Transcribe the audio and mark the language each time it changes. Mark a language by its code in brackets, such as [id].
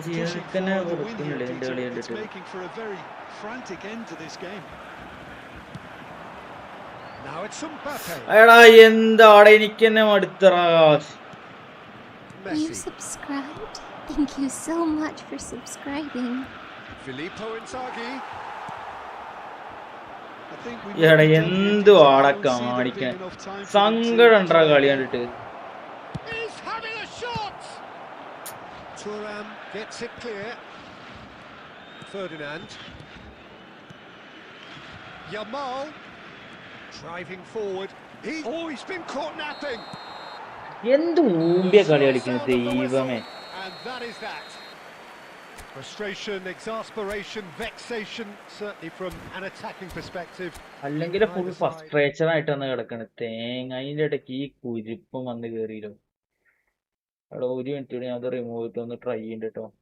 [en] Pushing forward the win here, Peter. It's making for a very frantic end to this game. Now it's Mbappe. [ml] എടാ എന്താണ് എനിക്ക് തന്നെ മടുത്തറാ. [en] You subscribed? Thank you so much for subscribing. Filippo Inzaghi. [ml] എടാ എന്തു ആടെ കാണിക്കാൻ സങ്കടം ഉണ്ടാ കളി കണ്ടിട്ട്. [en] He's having a shot. Thuram gets it clear. Ferdinand. Yamal driving forward. He's been caught napping. [ml] എന്ത് ഊമ്പിയ കളി കളിക്കുന്നത് ദൈവമേ. [en] And that is that. Frustration, exasperation, vexation, certainly from an attacking perspective. [ml] അല്ലെങ്കിൽ ഫുൾ ഫ്രസ്ട്രേഷൻ ആയിട്ടാണ് കിടക്കണത്. തേങ്ങ അതിന്റെ ഇടയ്ക്ക് ഈ കുരിപ്പും വന്ന് കയറിയല്ലോ. അവിടെ ഒരു മിനിറ്റ് കൂടി ഞാൻ അത് റിമൂവ് ചെയ്തിട്ട് ഒന്ന് ട്രൈ ചെയ്യണ്ട കേട്ടോ.